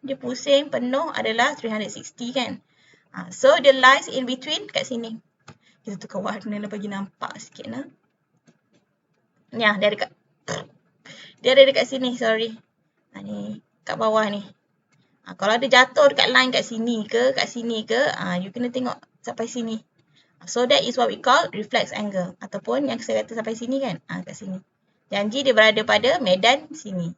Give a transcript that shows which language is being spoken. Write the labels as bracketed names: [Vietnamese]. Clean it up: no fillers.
[Malay] Dia pusing penuh adalah 360 kan. So dia [English] lies in between [Malay] kat sini. Kita tukar warna lah bagi nampak sikit lah. Ya, dia dekat. Dia ada dekat sini, sorry. Ni kat bawah ni. Kalau ada jatuh dekat line kat sini ke, you kena tengok sampai sini. [English] So that is what we call reflex angle. [Malay] Ataupun yang saya kata sampai sini kan, kat sini. Janji dia berada pada medan sini.